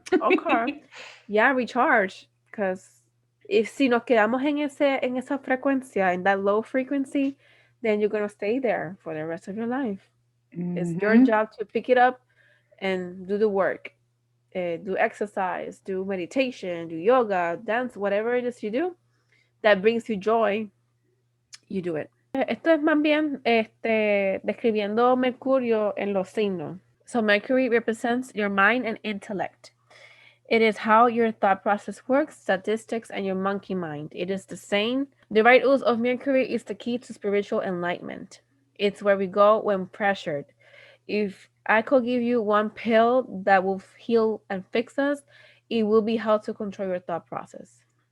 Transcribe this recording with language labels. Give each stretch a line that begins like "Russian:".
English: Okay, okay. Yeah, recharge. Because if
Spanish: si nos quedamos en esa frecuencia,
English: in that low frequency, then you're gonna stay there for the rest of your life. It's your Mm-hmm. job to pick it up and do the work. Do exercise, do meditation, do yoga, dance, whatever it is you do that brings you joy, you do it.
Spanish: Esto es más bien describiendo Mercurio en los signos.
English: So Mercury represents your mind and intellect. It is how your thought process works, statistics, and your monkey mind. It is the same. The right use of Mercury is the key to spiritual enlightenment. It's where we go when pressured. If I could give you one pill that will heal and fix us, it will be how to control your thought process.